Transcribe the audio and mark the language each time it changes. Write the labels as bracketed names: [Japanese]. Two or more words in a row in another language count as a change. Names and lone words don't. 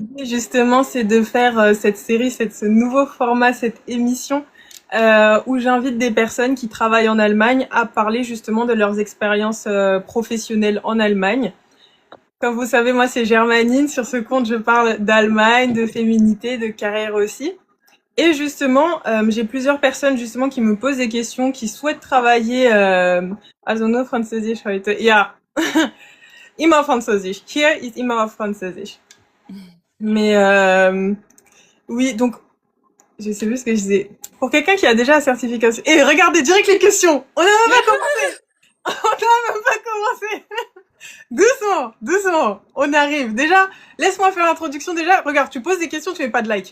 [French] L'idée justement c'est de faire cette série, ce nouveau format, cette émission où j'invite des personnes qui travaillent en Allemagne à parler justement de leurs expériences professionnelles en Allemagne. Comme vous savez, moi c'est Germanine. Sur ce compte, je parle d'Allemagne, de féminité, de carrière aussi. Et justement, j'ai plusieurs personnes justement qui me posent des questions, qui souhaitent travailler. [German] Also nur Französisch heute. Ja, immer Französisch. Hier ist immer auf Französisch. [French] Mais oui, donc je sais plus ce que je disais. Pour quelqu'un qui a déjà la certification. Et regardez direct les questions. On n'a même pas commencé. On n'a même pas commencé. Doucement. On arrive. Déjà, laisse-moi faire l'introduction. Déjà, regarde, tu poses des questions, tu fais pas de like.